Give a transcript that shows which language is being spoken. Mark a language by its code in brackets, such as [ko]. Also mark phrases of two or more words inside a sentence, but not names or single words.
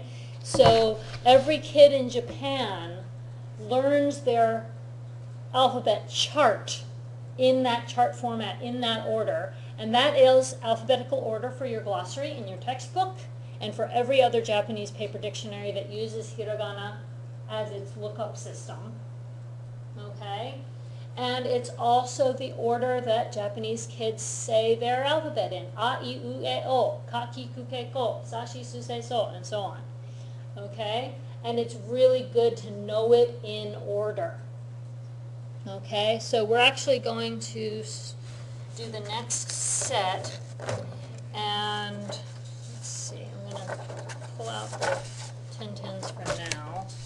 [en] So every kid in Japan learns their alphabet chart in that chart format, in that order, and that is alphabetical order for your glossary in your textbook and for every other Japanese paper dictionary that uses hiragana as its lookup system, okay? And it's also the order that Japanese kids say their alphabet in. [ja] A, I, U, E, O, ka, ki, ku, ke, ko, sa, shi, su, se, [en] so, and so on. Okay? And it's really good to know it in order. Okay? So we're actually going to do the next set. And let's see, I'm going to pull out the 10-10s for now.